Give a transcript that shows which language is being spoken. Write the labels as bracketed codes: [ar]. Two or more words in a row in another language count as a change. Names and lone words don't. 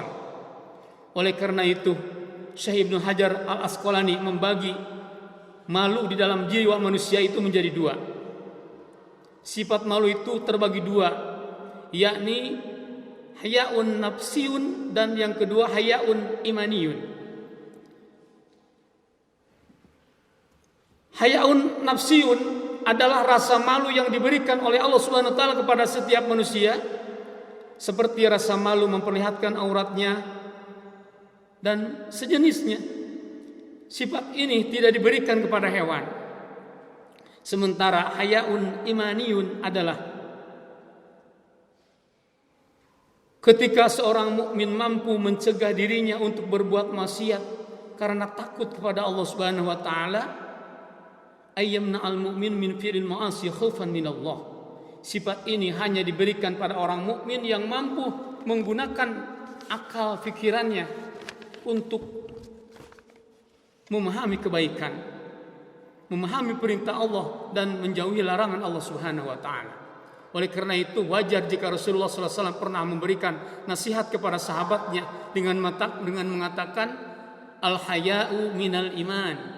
[id] Oleh karena itu, Syekh Ibnu Hajar Al-Asqalani membagi malu di dalam jiwa manusia itu menjadi 2. Sifat malu itu terbagi 2, yakni [ar] حياء نفسي [id] dan yang kedua [ar] حياء إيماني. حياء نفسي [id] adalah rasa malu yang diberikan oleh Allah [ar] سبحانه و تعالى [id] kepada setiap manusia, seperti rasa malu memperlihatkan auratnya dan sejenisnya. Sifat ini tidak diberikan kepada hewan. Sementara [ar] حياء إيماني [id] adalah ketika seorang mukmin mampu mencegah dirinya untuk berbuat maksiat karena takut kepada Allah [ar] سبحانه و تعالى. امتناع المؤمن من فعل المعاصي خوفا من الله. [id] Sifat ini hanya diberikan pada orang mukmin yang mampu menggunakan akal fikirannya untuk memahami kebaikan, memahami perintah Allah dan menjauhi larangan Allah [ar] سبحانه و تعالى. [id] Oleh karena itu wajar jika Rasulullah SAW pernah memberikan nasihat kepada sahabatnya dengan mengatakan [ar] الحياء من الإيمان.